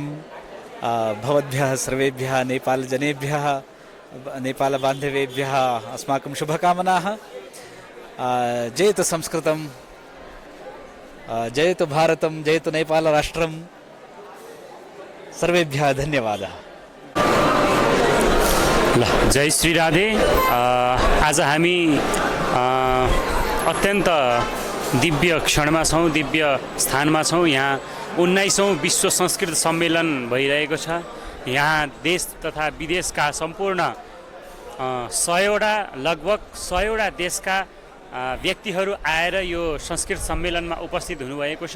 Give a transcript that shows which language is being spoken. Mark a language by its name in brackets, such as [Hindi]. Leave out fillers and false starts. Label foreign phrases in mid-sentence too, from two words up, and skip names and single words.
[Sanskrit] भवद्भ्यः सर्वेभ्यः नेपालजनेभ्यः, नेपालबान्धवेभ्यः अस्माकं शुभकामनाः। जयतु संस्कृतं, जयतु भारतं, जयतु नेपालराष्ट्रं। सर्वेभ्यः धन्यवादः। [Nepali] ल, जय श्री राधे। आज हामी अत्यन्त दिव्य क्षणमा छौँ, दिव्य स्थानमा छौँ। यहाँ 19औं विश्व संस्कृत सम्मेलन भइरहेको छ। यहाँ देश तथा विदेशका सम्पूर्ण 100वटा लगभग 100वटा देशका व्यक्तिहरू आएर यो संस्कृत सम्मेलनमा उपस्थित हुनुभएको छ।